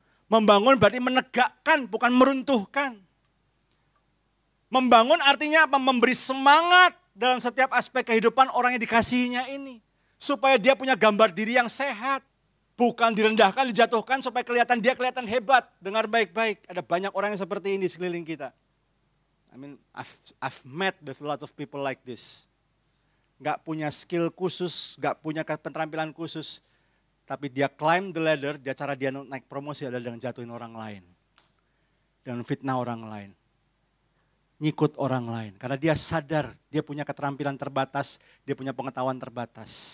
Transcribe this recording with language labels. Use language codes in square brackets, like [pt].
[id] Membangun berarti menegakkan, bukan meruntuhkan. Membangun artinya apa? Memberi semangat dalam setiap aspek kehidupan orang yang dikasihinya ini. Supaya dia punya gambar diri yang sehat. Bukan direndahkan, dijatuhkan supaya dia kelihatan hebat. Dengar baik-baik, ada banyak orang yang seperti ini di sekeliling kita. [en] I mean, I've met with lots of people like this. [id] Gak punya skill khusus, gak punya keterampilan khusus. Tapi dia [en] climb the ladder, [id] cara dia naik promosi adalah dengan jatuhin orang lain. Dengan fitnah orang lain. Ngikut orang lain. Karena dia sadar, dia punya keterampilan terbatas, dia punya pengetahuan terbatas.